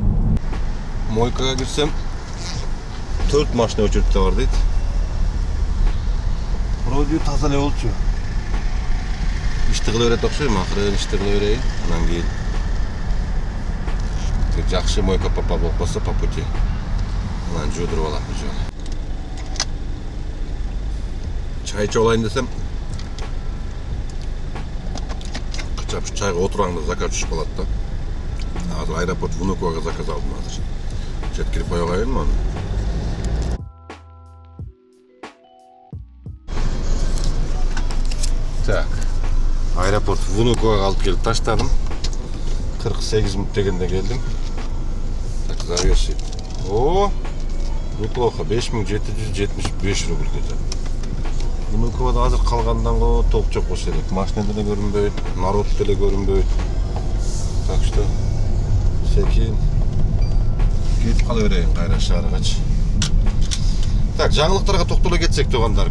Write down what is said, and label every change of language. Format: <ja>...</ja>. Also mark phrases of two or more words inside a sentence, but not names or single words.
<ky>Мойкага кирсем 4 машина очередте бар дейт. Вроде таза эле болчу. Ишти кыла берет окшойм, акырын ишти кыла берейин, анан кийин жакшы мойка папа болуп калса</ky> <ru>по пути.</ru> <ky>Анан жуудуруп алам бул жолу. Чай ичип алайын десем, кычап чайга отураңда заказ түшүп калат да. Азыр аэропорт Внуковага заказ алдым азыр. Жеткирип кое коеюн аны. Так. Аэропорт Внуковага алып келип таштадым. 48 минут дегенде келдим.</ky> <ru>Так, завершить. О, неплохо. 5775 рубль где-то.</ru> <ky>Внуковада азыр калгандан го топ жок болсо керек. Машина деле көрүнбөйт, народ деле көрүнбөйт.</ky> <ru>Так что</ru> <ky>секин кетип кала берейин кайра шааргачы. Так, жаңылыктарга токтоло кетсек тугандар.</ky>